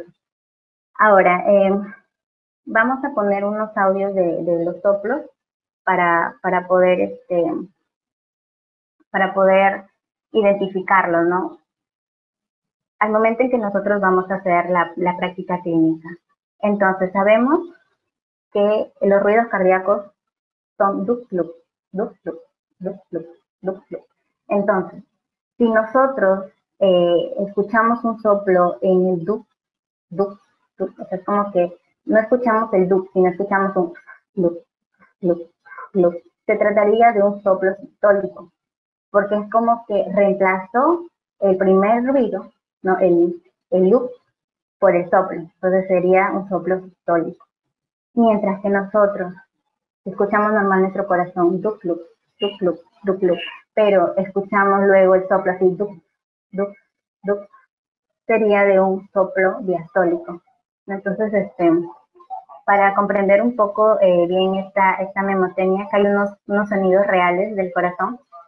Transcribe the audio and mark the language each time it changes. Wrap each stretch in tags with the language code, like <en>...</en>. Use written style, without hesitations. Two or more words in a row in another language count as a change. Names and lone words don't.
<es>Ahora, vamos a poner unos audios de los soplos para poder identificarlos, ¿no? Al momento en que nosotros vamos a hacer la práctica clínica. Entonces, sabemos que los ruidos cardíacos son duc-luc, duc-luc, duc-luc, duc-luc. Entonces, si nosotros escuchamos un soplo en el duc, duc, duc, o sea, es como que no escuchamos el duc, sino escuchamos un luc, luc, luc. Se trataría de un soplo sistólico, porque es como que reemplazó el primer ruido, ¿no? El luc por el soplo, entonces sería un soplo sistólico. Mientras que nosotros escuchamos normal nuestro corazón, duc, luc, duc, luc, duc, luc, pero escuchamos luego el soplo así, duc, duc, duc, sería de un soplo diastólico. Entonces, para comprender un poco bien esta memotecnia, que hay unos sonidos reales del corazón.</es>